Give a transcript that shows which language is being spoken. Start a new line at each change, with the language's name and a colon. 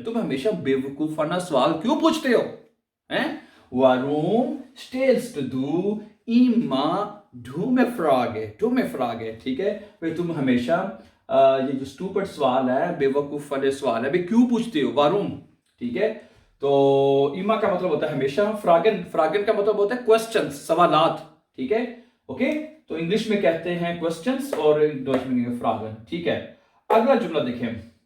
Hindi: तुम हमेशा बेवकूफाना सवाल क्यों पूछते हो, हैं?
German: warum stellst du immer dumme Frage,
Hindi: ठीक है। भाई तुम हमेशा ये जो स्टूपिड सवाल है, बेवकूफ वाले सवाल है, भाई क्यों पूछते हो, वारूम, ठीक है। तो इमा का मतलब होता है हमेशा, फ्रागन का मतलब होता है क्वेश्चंस, सवालात, ठीक है। ओके तो इंग्लिश में कहते हैं क्वेश्चंस और डच में फ्रागन, ठीक है। अगला जुमला देखें।